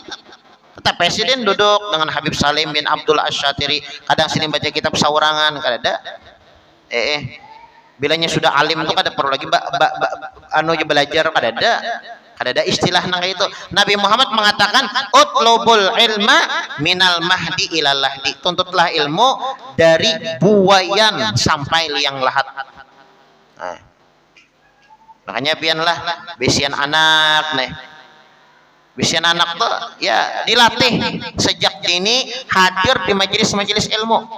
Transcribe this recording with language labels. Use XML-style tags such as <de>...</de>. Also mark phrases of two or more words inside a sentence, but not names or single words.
<bjn>Tetap presiden duduk dengan Habib Salim bin Abdul Asyatiri, kadang sini baca kitab saurangan, kada ada. Bilanya sudah alim tuh kada perlu lagi anu aja belajar, kada ada istilah nang itu. Nabi Muhammad mengatakan</bjn> <ar>utlubul ilma minal mahdi ilal lahdi,</ar> <bjn>tuntutlah ilmu dari buayan sampai liang lahat. Nah, makanya pianlah bisian anak nih, bisian anak tuh ya dilatih sejak dini hadir di majelis-majelis ilmu.</bjn>